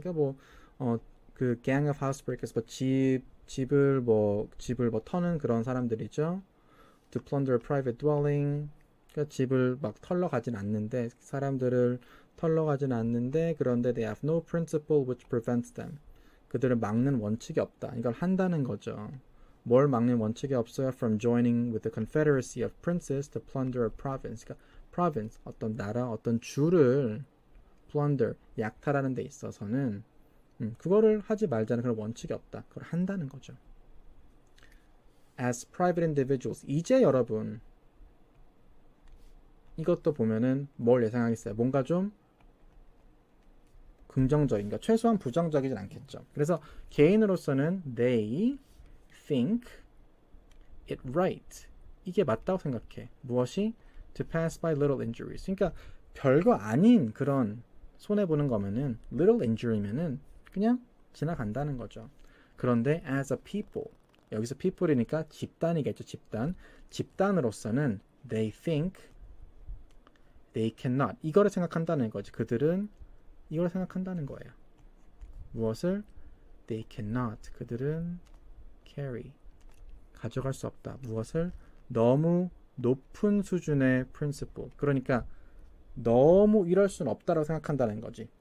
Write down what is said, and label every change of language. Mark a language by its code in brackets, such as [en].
[ko] 그러니까 그 [en] gang of housebreakers [ko] 집을 터는 그런 사람들이죠. [en] To plunder a private dwelling. [ko] 그러니까 집을 막 털러 가진 않는데 사람들을 털러 가진 않는데 그런데 [en] they have no principle which prevents them. [ko] 그들을 막는 원칙이 없다. 이걸 한다는 거죠. 뭘 막는 원칙이 없어요? [en] From joining with the confederacy of princes to plunder a province. [ko] 그러니까 province, 어떤 나라, 어떤 주를 plunder, 약탈하는 데 있어서는 그거를 하지 말자는 그런 원칙이 없다. 그걸 한다는 거죠. [en] As private individuals. [ko] 이제 여러분 이것도 보면은 뭘 예상하겠어요? 뭔가 좀 긍정적인, 그러니까 최소한 부정적이진 않겠죠. 그래서 개인으로서는 [en] they think it right. [ko] 이게 맞다고 생각해. 무엇이? [en] To pass by little injuries. [ko] 그러니까 별거 아닌 그런 손해보는 거면은 little injury면은 그냥 지나간다는 거죠. 그런데 [en] as a people. [ko] 여기서 people이니까 집단이겠죠. 집단으로서는 [en] they think they cannot. [ko] 이거를 생각한다는 거지. 그들은 이걸 생각한다는 거예요. 무엇을? [en] They cannot. [ko] 그들은 carry. 가져갈 수 없다. 무엇을? 너무 높은 수준의 principle. 그러니까 너무 이럴 수는 없다라고 생각한다는 거지.